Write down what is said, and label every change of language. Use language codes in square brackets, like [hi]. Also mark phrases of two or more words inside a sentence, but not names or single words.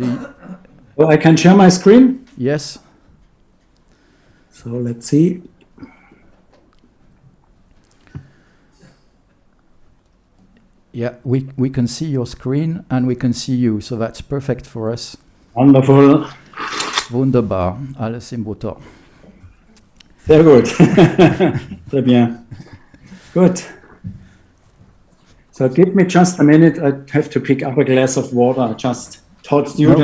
[en] Well, I can share my screen? Yes. So let's see. Yeah, we can see your screen and we can see you, so that's perfect for us. Wonderful. [de] Wunderbar, alles im Butter. Sehr gut. [fr] Très bien. [en] Good. So give me just a minute. I have to pick up a glass of water. I just taught students.